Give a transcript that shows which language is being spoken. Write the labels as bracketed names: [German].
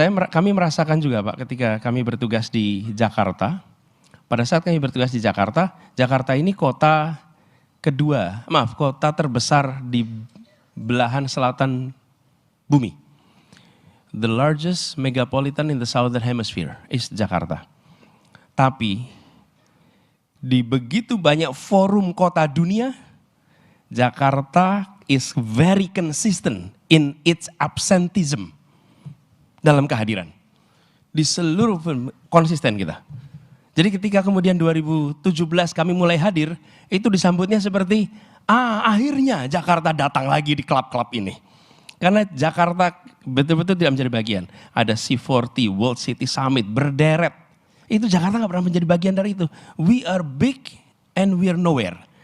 [Indonesian] Kami merasakan juga Pak, ketika kami bertugas di Jakarta. Pada saat kami bertugas di Jakarta, Jakarta ini kota terbesar di belahan selatan bumi. [English] The largest megapolitan in the southern hemisphere is Jakarta. [Indonesian] Tapi di begitu banyak forum kota dunia, Jakarta [English] is very consistent in its absenteeism [Indonesian] dalam kehadiran. Di seluruh konsisten kita. Jadi ketika kemudian 2017 kami mulai hadir, itu disambutnya seperti, akhirnya Jakarta datang lagi di klub-klub ini. Karena Jakarta betul-betul tidak menjadi bagian. Ada C40, World City Summit, berderet. Itu Jakarta gak pernah menjadi bagian dari itu. [English] We are big and we are nowhere.